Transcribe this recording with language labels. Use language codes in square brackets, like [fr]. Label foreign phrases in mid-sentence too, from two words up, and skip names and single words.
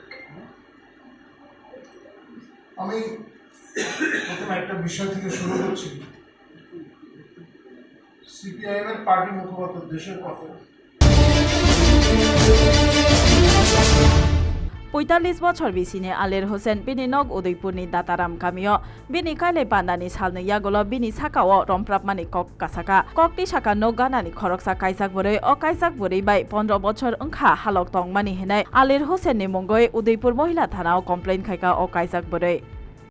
[bn] আমি প্রথমে একটা বিষয় থেকে শুরু করছি। সিপিআইএম এর পার্টি মুখপাত্র দেশের কথা [trp] 45 বছর বিসিনি আলের হোসেন বিনি নগ উদয়পুরনি দাতারাম গামিও বিনি কাইলে পান্দানি সালনি ইয়াগলো বিনি সাকাও রমপ্রাপমানি কক কাসাকা ককটি সাকা নগ গানানি খরকসা কাইসাক বरै অ কাইসাক বरै বাই 15 বছর ওংখা হালক তংমানি হেনাই আলের হোসেননি মঙ্গই উদয়পুর মহিলা থানাও কমপ্লেইন খাইকা অ কাইসাক বरै